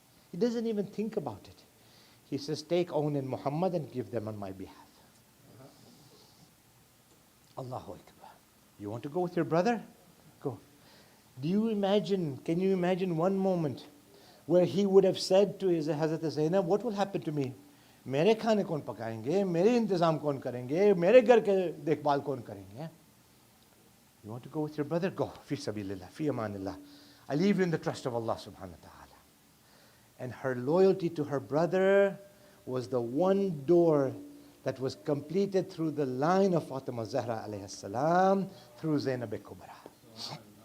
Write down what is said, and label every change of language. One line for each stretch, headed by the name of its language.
English: He doesn't even think about it. He says, take Awn and Muhammad and give them on my behalf. Allahu Akbar. You want to go with your brother? Go. Do you imagine, can you imagine one moment where he would have said to his Hazrat Zainab, what will happen to me?
Hindi: मेरे खाने कौन पकाएंगे, मेरे इंतजाम कौन करेंगे, मेरे घर के देखभाल कौन करेंगे?
English: You want to go with your brother? Go.
Arabic: Fi sabilillah, fi amanillah.
English: I leave you in the trust of Allah subhanahu wa ta'ala. And her loyalty to her brother was the one door that was completed through the line of Fatima Zahra alayhi salam, through Zainab Kubra.